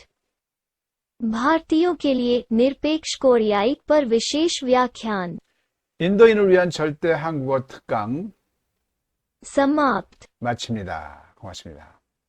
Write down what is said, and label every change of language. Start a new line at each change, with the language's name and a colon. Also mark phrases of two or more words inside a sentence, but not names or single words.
Hindi: भारतीयों के लिए निरपेक्ष कोरियाई पर विशेष व्याख्यान।
Korean: 인도인을 위한 절대 한국어 특강
Hindi: समाप्त।
Korean: 마칩니다. 고맙습니다.